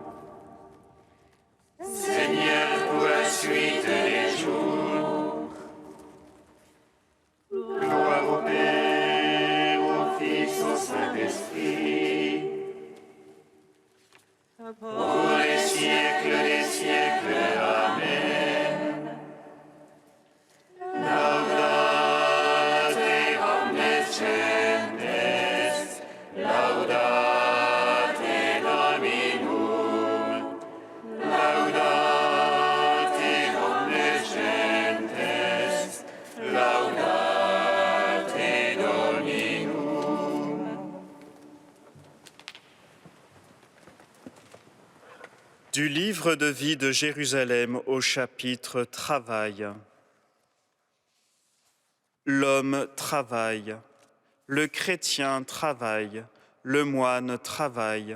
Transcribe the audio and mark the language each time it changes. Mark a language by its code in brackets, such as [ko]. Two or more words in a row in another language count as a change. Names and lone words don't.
[fr] Seigneur, pour la suite des jours. Gloire au Père, au Fils, au Saint-Esprit. Pour les siècles des siècles. Amen. [la] Laudate omnes gentes, laudate Dominum, laudate omnes gentes, laudate Dominum. [fr] Du livre de vie de Jérusalem au chapitre Travail. L'homme travaille, le chrétien travaille, le moine travaille.